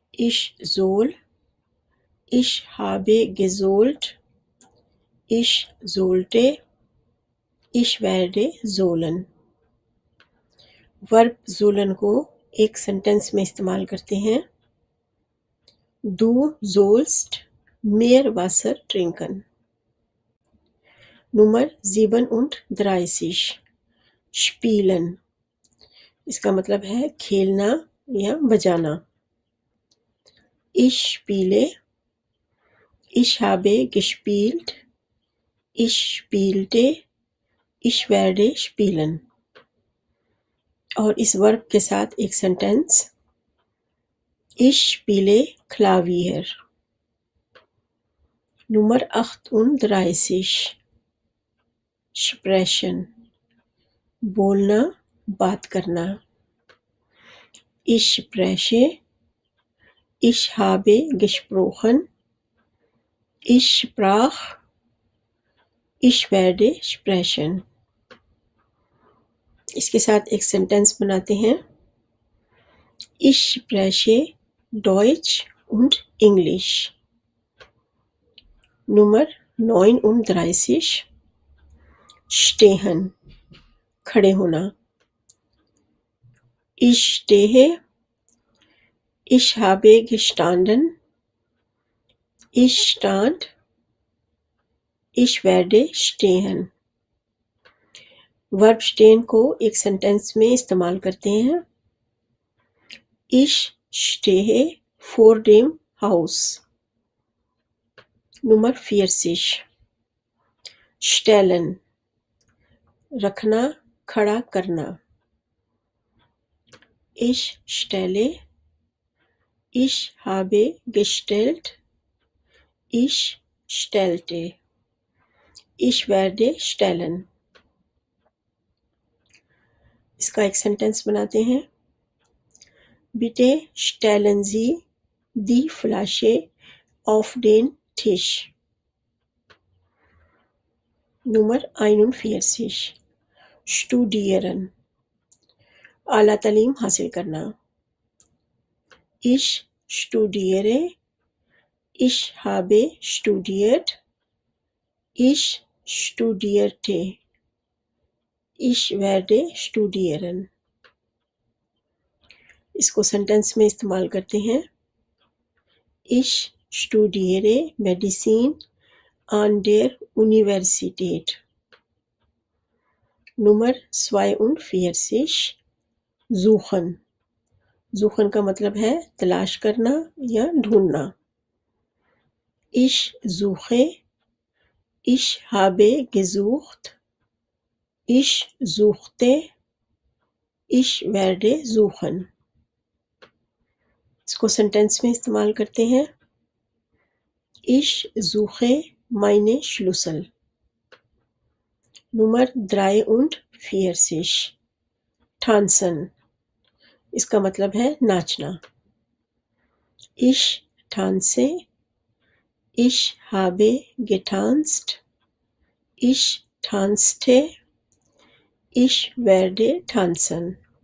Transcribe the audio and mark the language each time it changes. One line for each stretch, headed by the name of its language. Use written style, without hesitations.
German: Ich soll. Ich habe gesollt. Ich sollte. Ich werde sollen.
Hindi: Verb sollen को एक sentence में इस्तेमाल करते हैं.
German: Du sollst mehr Wasser trinken. Nummer 37. Spielen.
Hindi: इसका मतलब है खेलना या बजाना.
German: Ich spiele. Ich habe gespielt. Ich spielte. Ich werde spielen.
Hindi: और इस वर्ब के साथ एक sentence.
German: Ich spiele Klavier. Nummer 38. Sprechen.
Hindi: बोलना, बात करना.
German: Ich spreche. Ich habe gesprochen. Ich sprach. Ich werde sprechen.
Hindi: इसके साथ एक सेंटेंस बनाते हैं.
German: Ich spreche Deutsch und Englisch. Nummer 39. Stehen.
Hindi: खड़े होना.
German: Ich stehe. Ich habe gestanden. Ich stand. Ich werde stehen.
Hindi: Verb stehen को एक सेंटेंस में इस्तेमाल करते हैं.
German: Ich stehe vor dem Haus. Nummer 40. Stellen.
Hindi: रखना, खड़ा करना.
German: Ich stelle. Ich habe gestellt. Ich stellte. Ich werde stellen.
Hindi: इसका एक सेंटेंस बनाते हैं.
German: Bitte stellen Sie die Flasche auf den Tisch. Nummer 41. Studieren.
Hindi: आला तालीम हासिल करना.
German: Ich studiere. Ich habe studiert. Ich studierte. Ich werde studieren.
Hindi: इसको sentence में इस्तेमाल करते हैं.
German: Ich studiere Medizin an der Universität. Nummer 42 suchen.
Hindi: suchen का मतलब है तलाश करना या ढूंढना.
German: Ich suche, ich habe gesucht, ich suchte, ich werde suchen.
Hindi: इसको सेंटेंस में इस्तेमाल करते हैं.
German: Ich suche meine Schlüssel. Nummer 43 tanzen.
Hindi: इसका मतलब है नाचना.
German: Ich tanze, ich habe getanzt, ich tanzte, ich werde tanzen.